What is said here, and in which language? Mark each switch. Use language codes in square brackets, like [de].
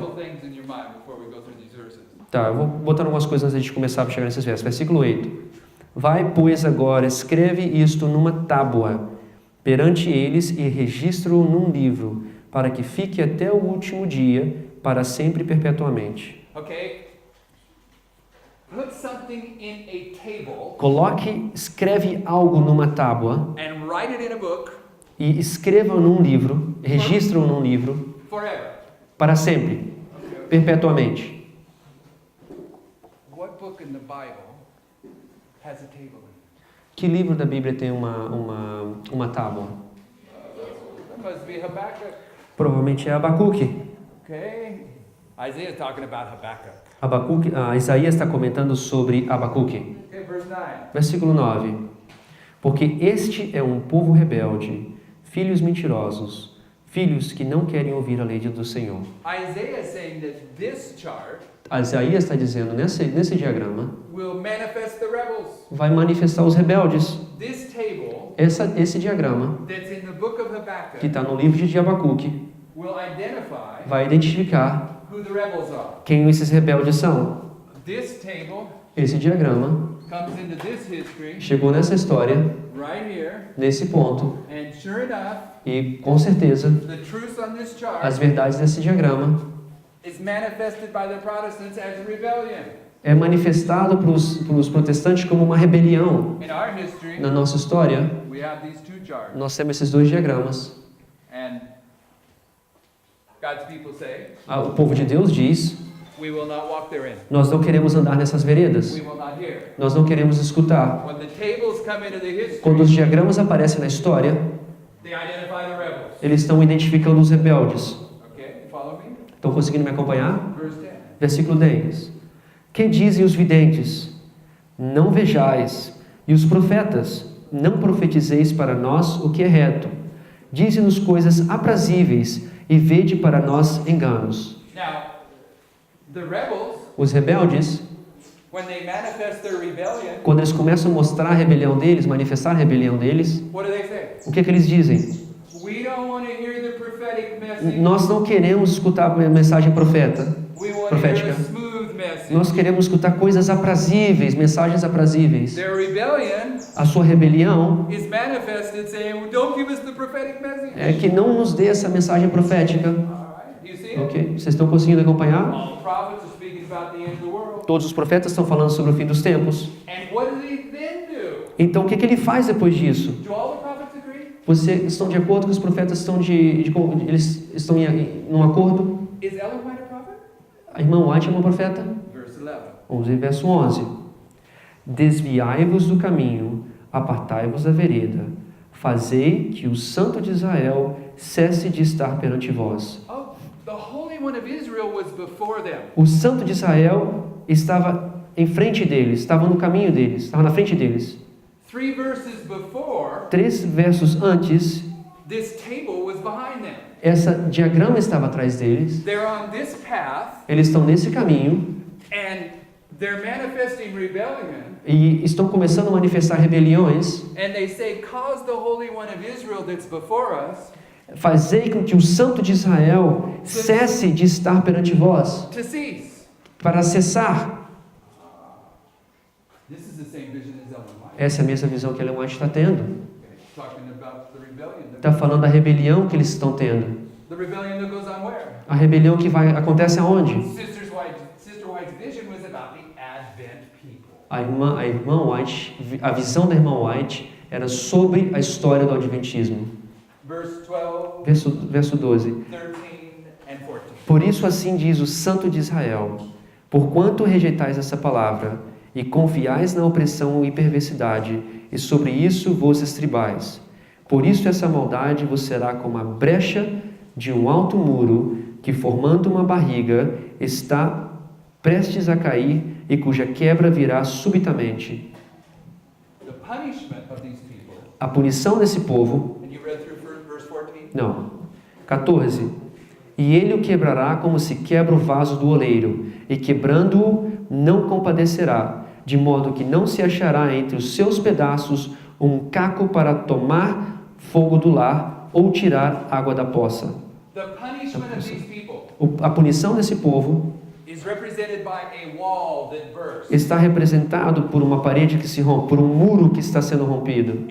[en] couple things in your mind before we go through these verses. [pt] Tá, eu vou botar algumas coisas antes de começar a chegar nesses versos. Versículo 8. Vai, pois, agora, escreve isto numa tábua perante eles e registra-o num livro, para que fique até o último dia, para sempre e perpetuamente. [en] Okay? Put something in a table [pt] Escreve algo numa tábua [en] and write it in a book [pt] e escreva num livro, registra-o num livro, [en] forever. [pt] para sempre, perpetuamente. [en] What book in the Bible has a table in it? [pt] Que livro da Bíblia tem uma tábua? [en] That must be Habakkuk. [pt] Provavelmente é Abacuque. [en] Okay? Isaiah's talking about Habakkuk. [pt] Isaías está comentando sobre Abacuque. [en] Okay, verse 9. [pt] Versículo 9. Porque este é um povo rebelde, filhos mentirosos, filhos que não querem ouvir a lei do Senhor. [en] Isaiah is saying that this chart [pt] Isaías está dizendo nesse diagrama [en] will manifest the rebels. [pt] vai manifestar os rebeldes. [en] This table [pt] Esse diagrama [en] that's in the book of [pt] que [en] Habakkuk [pt] está no livro de Abacuque [en] will identify [pt] vai identificar [en] who the rebels are. [pt] quem esses rebeldes são. [en] This table [pt] Esse diagrama [en] comes into this history [pt] chegou nessa história, [en] right here, [pt] nesse ponto, [en] and sure enough, [pt] e com certeza [en] the truth on this chart [pt] as verdades desse diagrama [en] is manifested by the Protestants as a rebellion. [pt] é manifestado para os protestantes como uma rebelião. [en] In our history, [pt] Na nossa história, [en] we have these two charts, [pt] nós temos esses dois diagramas. [en] and God's people say, [pt] O povo de Deus diz: [en] we will not walk therein. [pt] nós não queremos andar nessas veredas. [en] We will not hear. [pt] Nós não queremos escutar. [en] When the tables come into the [pt] Quando os [en] history, [pt] diagramas aparecem na história, [en] they identify the rebels. [pt] eles estão identificando os rebeldes. [en] Okay? [pt] Estão conseguindo me acompanhar? [en] Verse 10. [pt] Versículo 10. Que dizem os videntes? Não vejais. E os profetas? Não profetizeis para nós o que é reto. Dize-nos coisas aprazíveis e vede para nós enganos. [en] Now, the rebels, [pt] Os rebeldes, [en] when they manifest their rebellion, [pt] quando eles começam a mostrar a rebelião deles, manifestar a rebelião deles, [en] what do they say? [pt] o que é que eles dizem? [en] We don't want to hear the prophetic message. [pt] Nós não queremos escutar a mensagem profética. [en] We want to hear a smooth message. [pt] Nós queremos escutar coisas aprazíveis, mensagens aprazíveis. [en] Their rebellion [pt] A sua rebelião [en] is manifested saying, don't give us the prophetic message. [pt] é que não nos dê essa mensagem profética. [en] All right, do you see it? [pt] Ok? Vocês estão conseguindo acompanhar? [en] All the prophets are speaking about the end of the world. [pt] Todos os profetas estão falando sobre o fim dos tempos. [en] And what do they then do? [pt] Então, o que ele faz depois disso? [en] Do all the prophets agree? [pt] Vocês estão de acordo que os profetas estão eles estão em um acordo? [en] Is Ellen White a prophet? [pt] A irmã White é uma profeta? [en] Verse 11. [pt] 11, verso 11. Desviai-vos do caminho, apartai-vos da vereda. Fazei que o Santo de Israel cesse de estar perante vós. [en] Oh, the Holy One of Israel was before them. [pt] O Santo de Israel estava em frente deles, estava no caminho deles, estava na frente deles. [en] 3 verses before, [pt] 3 versos antes, [en] this table was behind them. [pt] essa diagrama estava atrás deles. [en] They're on this path, [pt] Eles estão nesse caminho [en] and they're manifesting rebellion. [pt] e estão começando a manifestar rebeliões. [en] And they say, cause the Holy One of Israel that's before us [pt] Fazei com que o Santo de Israel cesse de estar perante vós, [en] to cease. [pt] para cessar. [en] This is the same vision as Ellen White. [pt] Essa é a mesma visão que Ellen White está tendo. [en] Okay. Talking about the rebellion. [pt] Está falando da rebelião que eles estão tendo. [en] The rebellion that goes on where? [pt] A rebelião que acontece aonde? [en] Sister White's vision was about the Advent people. [pt] A irmã White, a visão da irmã White era sobre a história do Adventismo. [en] Verse 12, [pt] Verso 12. [en] 13, and 14. [pt] Por isso assim diz o Santo de Israel: porquanto rejeitais essa palavra, e confiais na opressão e perversidade, e sobre isso vos estribais. Por isso essa maldade vos será como a brecha de um alto muro, que formando uma barriga, está prestes a cair, e cuja quebra virá subitamente. [en] The punishment of these people, [pt] A punição desse povo, [en] and you read through verse 14? [pt] não. 14. E ele o quebrará como se quebra o vaso do oleiro, e quebrando-o, não compadecerá, de modo que não se achará entre os seus pedaços um caco para tomar fogo do lar ou tirar água da poça. [en] The punishment of these people [pt] A punição desse povo [en] is represented by a wall that bursts. [pt] está representado por uma parede que se rompe, por um muro que está sendo rompido,